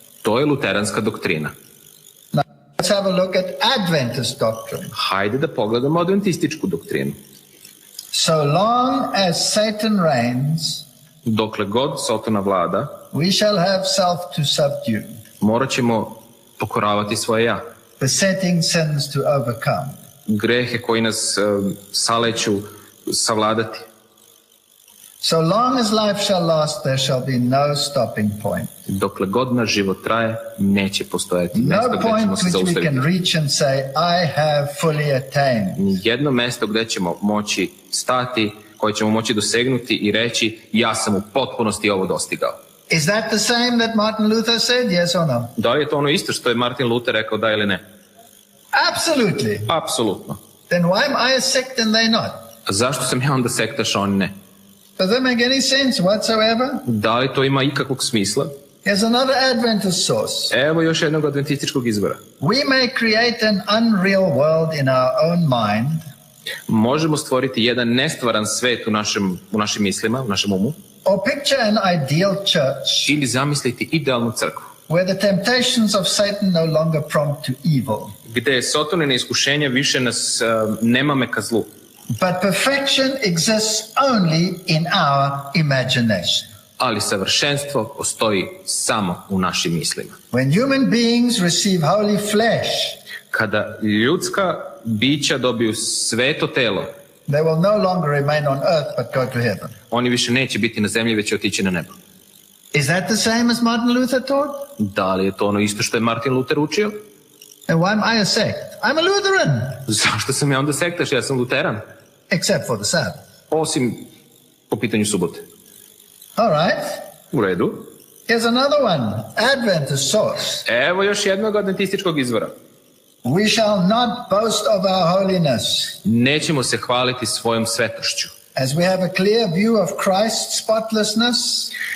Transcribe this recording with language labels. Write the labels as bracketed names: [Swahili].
[Serbian] To je luteranska doktrina. [English] Now let's have a look at Adventist doctrine. [Serbian] Hajde da pogledamo adventističku doktrinu. [English] So long as Satan reigns, [Serbian] dokle god Sotona vlada, [English] we shall have self to subdue. [Serbian] Morat ćemo pokoravati svoje ja. [English] Besetting sins to overcome. [Serbian] Grehe koji nas saleću savladati. [English] So long as life shall last, there shall be no stopping point. [Serbian] Dokle god naš život traje, neće postojati mjesto [English] No [Serbian] gdje [English] point [Serbian] ćemo se [English] which we [Serbian] zaustaviti. [English] can reach and say, I have fully attained. [Serbian] Jedno mjesto gdje ćemo moći stati, koje ćemo moći dosegnuti i reći, ja sam u potpunosti ovo dostigao. [English] Is that the same that Martin Luther said, yes or no? [Serbian] Da li je to ono isto što je Martin Luther rekao, da ili ne? [English] Absolutely. [Serbian] Apsolutno. [English] Then why am I a sect and they not? [Serbian] A zašto sam ja onda sektaš, a on ne? [English] Does that make any sense whatsoever? [Serbian] Da li to ima ikakvog smisla? [English] Here's another Adventist source. [Serbian] Evo još jednog adventističkog izvora. [English] We may create an unreal world in our own mind. [Serbian] Možemo stvoriti jedan nestvaran svet u našim mislima, u našem umu. [English] Or picture an ideal church. [Serbian] Ili zamisliti idealnu crkvu. [English] Where the temptations of Satan no longer prompt to evil. [Serbian] Gdje Sotonine iskušenja više nas nemame ka zlu. [English] But perfection exists only in our imagination. [Serbian] Ali savršenstvo postoji samo u našim mislima. [English] When human beings receive holy flesh, [Serbian] kada ljudska bića dobiju sveto telo, [English] they will no longer remain on earth but go to heaven. [Serbian] Oni više neće biti na zemlji, već će otići na nebo. [English] Is that the same as Martin Luther taught? [Serbian] Da li je to ono isto što je Martin Luther učio? [English] And why am I a sect? I'm a Lutheran. [Serbian] Zašto sam ja onda sektaš? Ja sam luteran. [English] Except for the Sabbath. [Serbian] Osim po pitanju subote. [English] All right. [Serbian] U redu. [English] Here's another one. Adventist source. [Serbian] Evo još jednog adventističkog izvora. [English] We shall not boast of our holiness. [Serbian] Nećemo se hvaliti svojom svetošću. [English] as we have a clear view of Christ's spotlessness,